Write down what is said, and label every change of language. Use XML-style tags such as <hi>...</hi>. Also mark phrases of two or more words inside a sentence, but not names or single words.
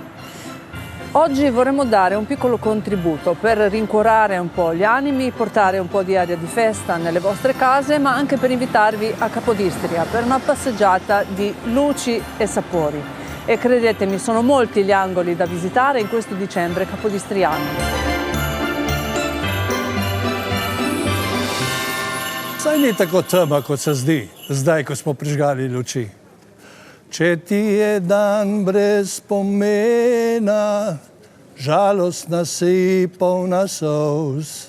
<it>Oggi vorremmo dare un piccolo contributo per rincuorare un po' gli animi, portare un po' di aria di festa nelle vostre case, ma anche per invitarvi a Capodistria per una passeggiata di luci e sapori. E credetemi, sono molti gli angoli da visitare in questo dicembre capodistriano.</it> <sl>Saj ni tako tema, kot se zdi, zdaj, ko smo prižgali luči. Če ti je dan brez pomena, žalostna si polna solz.</sl>